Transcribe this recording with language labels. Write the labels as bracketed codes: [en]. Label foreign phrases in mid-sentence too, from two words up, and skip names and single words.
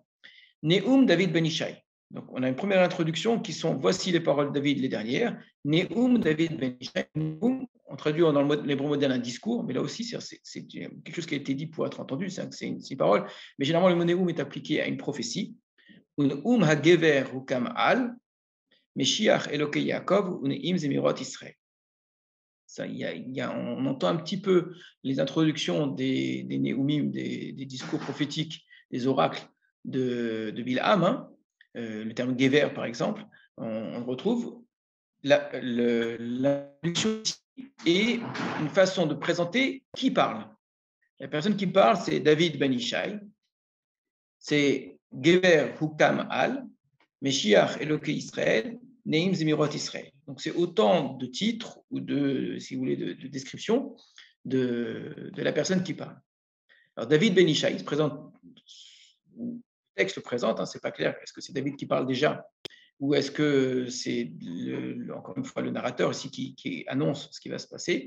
[he] נאום דוד בן ישי. [fr] Donc, on a une première introduction qui sont voici les paroles de David, les dernières. [he] נאום דוד בן ישי. [fr] Neum, on traduit dans l'hébreu moderne un discours, mais là aussi, c'est quelque chose qui a été dit pour être entendu, c'est une parole. Mais généralement, le mot Neum est appliqué à une prophétie. [he] נאום הגבר הוקם על, משיח אלוהי יעקב, נעים זמירות ישראל. [fr] On entend un petit peu les introductions des Neumim, des discours prophétiques, des oracles de Bilham, hein, le terme Gever par exemple, on retrouve l'introduction et une façon de présenter qui parle. La personne qui parle, c'est David Ben Ishai, c'est [he] גבר הוקם על, משיח אלוהי ישראל, נעים זמירות ישראל. [fr] Donc c'est autant de titres ou si vous voulez, de descriptions de la personne qui parle. Alors David Ben Ishai se présente, le texte le présente, hein, c'est pas clair, est-ce que c'est David qui parle déjà ou est-ce que c'est, encore une fois, le narrateur ici qui annonce ce qui va se passer?